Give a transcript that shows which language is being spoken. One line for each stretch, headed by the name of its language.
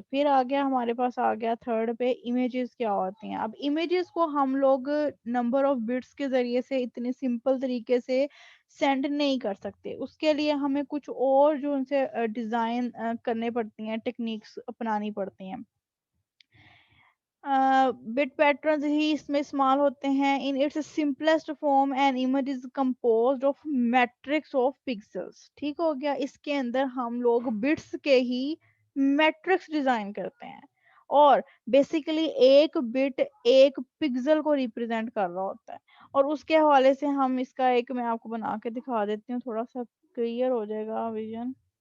Urdu: پھر ہمارے پاس آ گیا تھرڈ پہ امیجز کیا ہوتی ہیں. اب امیجز کو ہم لوگ نمبر آف بٹس کے ذریعے سے اتنے سمپل طریقے سے سینڈ نہیں کر سکتے. اس کے لیے ہمیں کچھ اور جو ان سے ڈیزائن کرنے پڑتی ہیں، ٹیکنیکس اپنانی پڑتی ہیں. بٹ پیٹرنز ہی اس میں استعمال ہوتے ہیں.
English: In its simplest form an image is composed of matrix of pixels.
Urdu: ٹھیک ہو گیا. اس کے اندر ہم لوگ بٹس کے ہی میٹرکس ڈیزائن کرتے ہیں اور بیسیکلی ایک بٹ ایک پکسل کو ریپرزینٹ کر رہا ہوتا ہے اور اس کے حوالے سے ہم اس کا ایک میں آپ کو بنا کے دکھا دیتی ہوں، تھوڑا سا کلیئر ہو جائے گا ویژن.